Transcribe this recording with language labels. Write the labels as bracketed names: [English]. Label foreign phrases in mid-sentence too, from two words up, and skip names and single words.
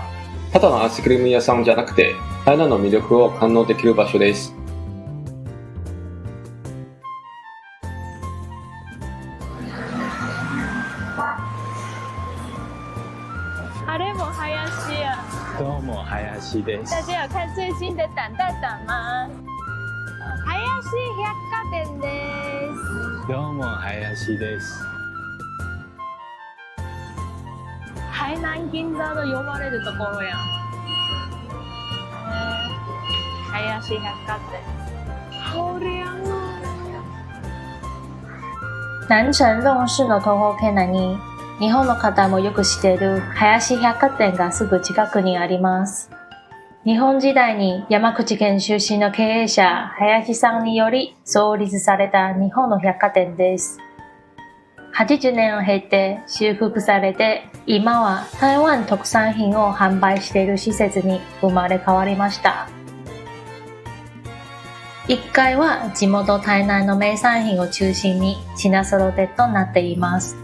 [Japanese] ただのアイスクリーム屋さんじゃなくて、台南の魅力を堪能できる場所です。あれも林や。どうも林です。 [Chinese] 大家有看最新的蛋蛋蛋吗？ [Japanese] 林百貨店です。どうも林です。台南銀座と呼ばれるところやん。林百貨店。 [Chinese] 好亮哦。 [Japanese] 南城弄市の徒歩圏内に、日本の方もよく知っている林百貨店がすぐ近くにあります。日本時代に山口県出身の経営者林さんにより創立された日本の百貨店です。80年を経て修復されて、今は台湾特産品を販売している施設に生まれ変わりました。1階は地元台南の名産品を中心に品揃えとなっています。